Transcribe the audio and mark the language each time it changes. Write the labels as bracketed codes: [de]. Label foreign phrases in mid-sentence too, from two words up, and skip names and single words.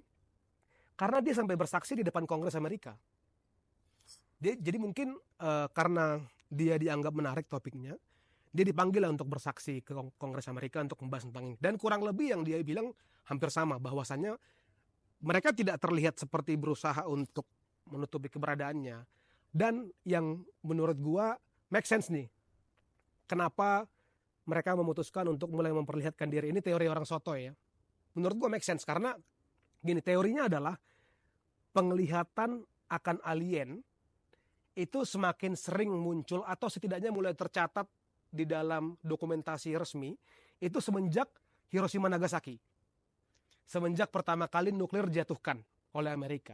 [id] Karena dia sampai bersaksi di depan Kongres Amerika. Jadi mungkin karena dia dianggap menarik topiknya, dia dipanggil lah untuk bersaksi ke Kongres Amerika untuk membahas tentang ini. Dan kurang lebih yang dia bilang hampir sama, bahwasannya mereka tidak terlihat seperti berusaha untuk menutupi keberadaannya. Dan yang menurut gua [en] make sense [id] nih. Kenapa mereka memutuskan untuk mulai memperlihatkan diri. Ini teori orang sotoy ya. Menurut gua [en] make sense [id] karena gini, teorinya adalah penglihatan akan alien itu semakin sering muncul atau setidaknya mulai tercatat di dalam dokumentasi resmi itu semenjak Hiroshima Nagasaki. Semenjak pertama kali nuklir dijatuhkan oleh Amerika.